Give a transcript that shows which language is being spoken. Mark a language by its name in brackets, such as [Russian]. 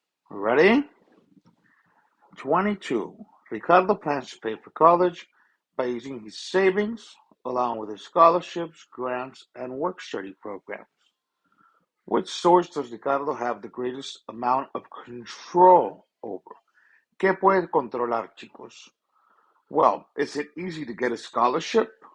[English] Ready? 22. Ricardo plans to pay for college by using his savings along with his scholarships, grants, and work study programs. Which source does Ricardo have the greatest amount of control over? [Spanish] ¿Qué puede controlar, chicos? [English] Well, is it easy to get a scholarship?